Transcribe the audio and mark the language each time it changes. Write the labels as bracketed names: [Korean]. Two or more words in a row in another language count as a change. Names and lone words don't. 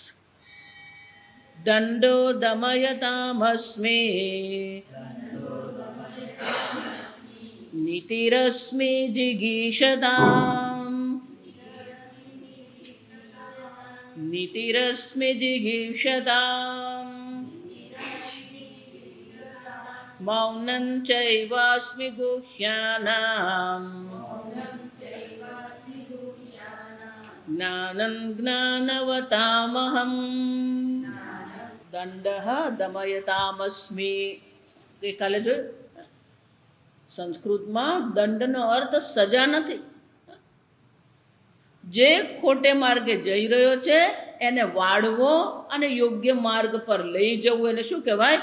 [Sanskrit] दण्डो दमयतामस्मि नीतिरस्मि जिगीषताम् नीतिरस्मि जिगीषताम् मौनं चैवास्मि गुह्यानाम् ज्ञानं ज्ञानवतामहम् દંડઃ દમયતામસ્મી. [Gujarati] ગઈકાલે જોયું, સંસ્કૃતમાં દંડનો અર્થ સજા નથી. જે ખોટે માર્ગે જઈ રહ્યો છે એને વાળવો અને યોગ્ય માર્ગ પર લઈ જવું એને શું કહેવાય?